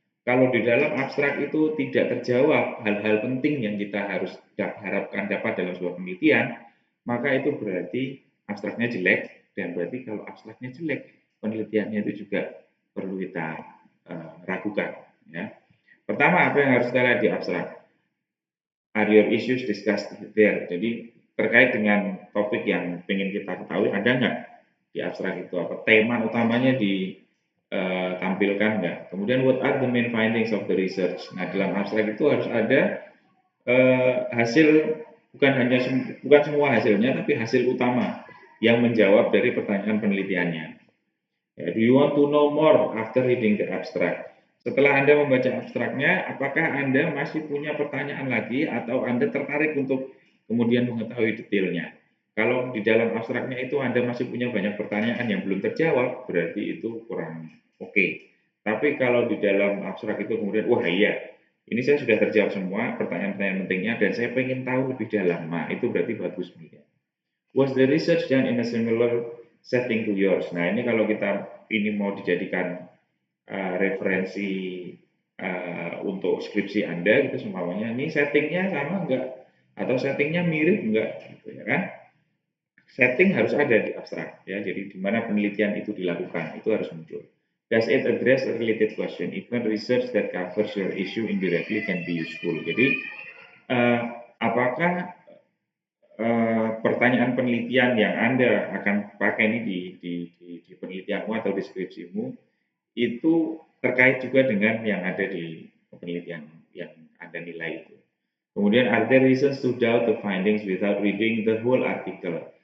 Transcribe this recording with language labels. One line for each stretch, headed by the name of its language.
Indonesian: Kalau di dalam abstrak itu tidak terjawab hal-hal penting yang kita harus harapkan dapat dalam sebuah penelitian, maka itu berarti abstraknya jelek, dan berarti kalau abstraknya jelek, penelitiannya itu juga perlu kita ragukan. Ya. Pertama, apa yang harus kita lihat di abstrak?
English: Are your issues discussed there?
Indonesian: Jadi terkait dengan topik yang ingin kita ketahui, ada nggak di abstrak itu apa tema utamanya ditampilkan nggak?
English: Kemudian what are the main findings of the research?
Indonesian: Nah dalam abstrak itu harus ada hasil bukan semua hasilnya tapi hasil utama yang menjawab dari pertanyaan penelitiannya.
English: Do you want to know more after reading the abstract?
Indonesian: Setelah Anda membaca abstraknya, apakah Anda masih punya pertanyaan lagi atau Anda tertarik untuk kemudian mengetahui detailnya? Kalau di dalam abstraknya itu Anda masih punya banyak pertanyaan yang belum terjawab, berarti itu kurang oke. Tapi kalau di dalam abstrak itu kemudian, wah iya, ini saya sudah terjawab semua pertanyaan-pertanyaan pentingnya dan saya pengen tahu lebih dalam, nah itu berarti bagus.
English: Was the research done in a similar setting to yours?
Indonesian: Nah ini kalau kita ini mau dijadikan referensi untuk skripsi Anda gitu semuanya, ini settingnya sama enggak atau settingnya mirip enggak gitu ya kan. Setting harus ada di abstrak ya, jadi di mana penelitian itu dilakukan itu harus muncul.
English: Does it address a related question? Even research that covers your issue indirectly can be useful.
Indonesian: Jadi apakah pertanyaan penelitian yang Anda akan pakai ini di penelitianmu atau deskripsimu itu terkait juga dengan yang ada di penelitian yang Anda nilai itu.
English: Kemudian are there reasons to doubt the findings without reading the whole article?